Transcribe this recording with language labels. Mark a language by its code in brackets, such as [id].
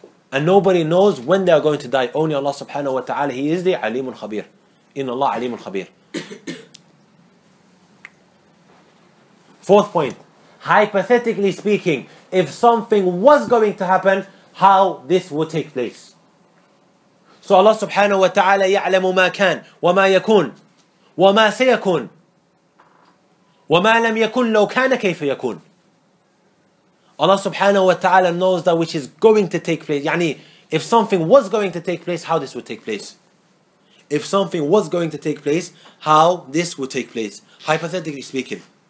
[en] And nobody knows when they are going to die. Only Allah subhanahu wa ta'ala. He is the Alimun Khabir. Inna Allah Alimun Khabir. Fourth point. Hypothetically speaking, if something was going to happen, how this would take place. So Allah subhanahu wa ta'ala [ar] يعلم ما كان وما يكون وما سيكون وما لم يكن لو كان كيف يكون. [en] Allah subhanahu wa ta'ala knows that which is going to take place. Yani, if something was going to take place, how this would take place. If something was going to take place, how this would take place. Hypothetically speaking.